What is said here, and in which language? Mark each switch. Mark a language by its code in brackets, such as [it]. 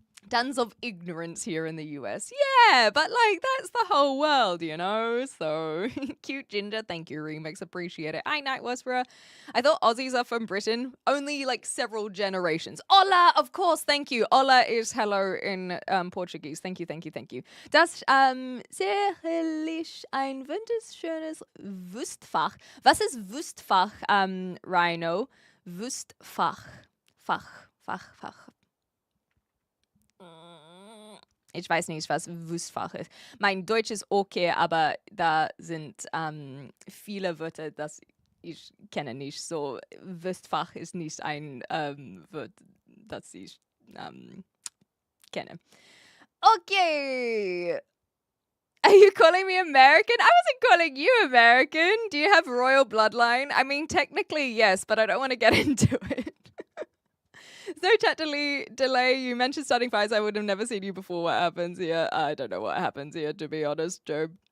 [en] Tons of ignorance here in the US. Yeah, but like that's the whole world, you know? So cute ginger. Thank you, Remix. Appreciate it. I Night Whisperer. I thought Aussies are from Britain. Only like several generations. Hola, of course. Thank you. Hola is hello in Portuguese. Thank you, thank you, thank you. [de] Das sicherlich ein wunderschönes Wüstfach. Was ist Wüstfach, Rhino? Wüstfach. Fach. Ich weiß nicht, was Wüstfach ist. Mein Deutsch ist okay, aber da sind viele Wörter, das ich kenne nicht. So, Wüstfach ist nicht ein Wort, das ich kenne. [en] Okay. Are you calling me American? I wasn't calling you American. Do you have royal bloodline? I mean, technically, yes, but I don't want to get into it. No chat delay. You mentioned starting fires. I would have never seen you before. What happens here? I don't know what happens here, to be honest, Job.